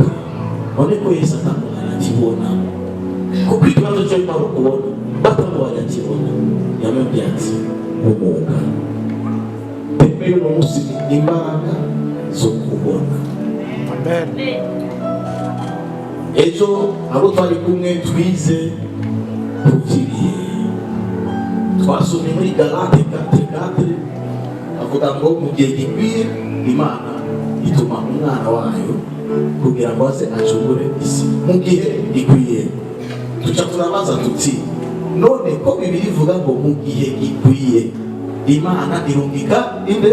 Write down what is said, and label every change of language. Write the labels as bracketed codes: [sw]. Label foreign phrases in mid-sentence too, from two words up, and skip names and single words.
[rn] None ko Yesu akamubwira ati bona, kuko ikibazo cyo ari kubona batamubwira ati bona, yamubwira ati guhumuka. Mbere n'umunsi imbaraga zo kubona. Amen. Ejo abo twari kumwe twize kuvyiriye, twasomye muri Galate 4:4 avuga ngo mu gihe gikwiye Imana ituma umwana wayo kugira ngo aze acungure isi. Mu gihe gikwiye tuca turabaza tuti, none ko Bibiliya ivuga ngo mu gihe gikwiye Imana irungika inde?